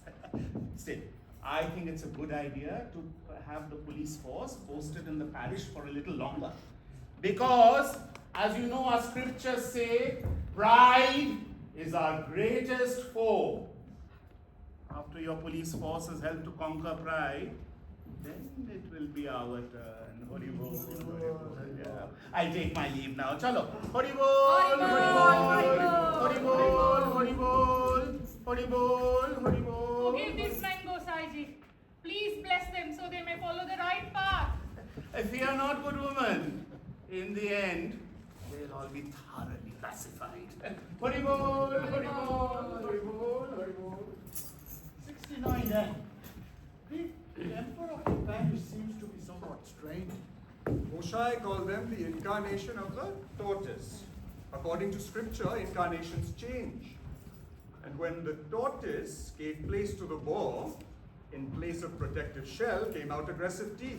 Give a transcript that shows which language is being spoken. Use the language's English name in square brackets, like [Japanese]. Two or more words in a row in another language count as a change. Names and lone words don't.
[English] Still, I think it's a good idea to have the police force posted in the parish for a little longer. Because, as you know, our scriptures say, pride is our greatest foe. After your police force has helped to conquer pride, then it will be our turn. [Bangla] হরি বোল, হরি বোল. [English] Yeah. I take my leave now. Chalo. [Bangla] হরি বোল, হরি বোল, হরি বোল, হরি বোল, হরি বোল, হরি বোল. [English] Forgive these men, Gosaiji. Please bless them so they may follow the right path. Fear not, good woman. In the end, they'll all be thoroughly pacified. [Bangla] হরি বোল, হরি বোল, হরি বোল, হরি বোল. [English] 69 then. The Emperor of Paris seems to be somewhat strange. Moshai called them the incarnation of the tortoise. According to scripture, incarnations change. And when the tortoise gave place to the boar, in place of protective shell came out aggressive teeth.